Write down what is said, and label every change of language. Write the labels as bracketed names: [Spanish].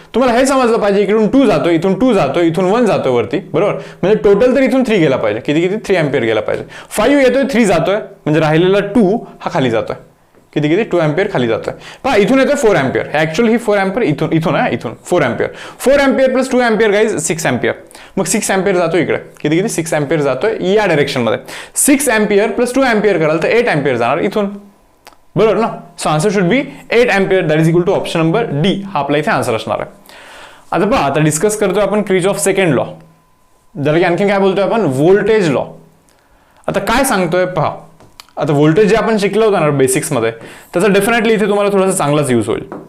[Marathi] तुम्हाला हे समजलं पाहिजे इकडून 2 जातो, इथून 2 जातो, इथून 1 जातो वरती, बरोबर. म्हणजे टोटल तर इथून 3 गेला पाहिजे, किती 3 एम्पियर गेला पाहिजे. 5 येतोय 3 जातोय म्हणजे राहिलेला 2 हा खाली जातोय, किती 2 एम्पियर खाली जातोय. पहा इथून येतोय 4 एम्पियर, ऍक्च्युअली ही 4 एम्पियर इथून आहे, इथून 4 ampere. 4 ampere plus 2 ampere guys 6 ampere. मग 6 एम्पियर जातो इकडे, किती 6 एम्पियर जातोय या डायरेक्शन मध्ये. 6 एम्पियर प्लस 2 एम्पियर कराल तर 8 एम्पियर जाणार इथून, बरोबर ना. [English] So answer should be 8 ampere. That is equal to option number D [Marathi] हा आपला इथे आन्सर असणार आहे. आता पहा, आता डिस्कस करतोय आपण किर्चॉफ सेकंड लॉ, ज्याला की आणखी काय बोलतोय आपण, व्होल्टेज लॉ. आता काय सांगतोय पहा, आता व्होल्टेज जे आपण शिकलं होतं ना बेसिक्स मध्ये त्याचा डेफिनेटली इथे तुम्हाला थोडासा चांगलाच यूज होईल.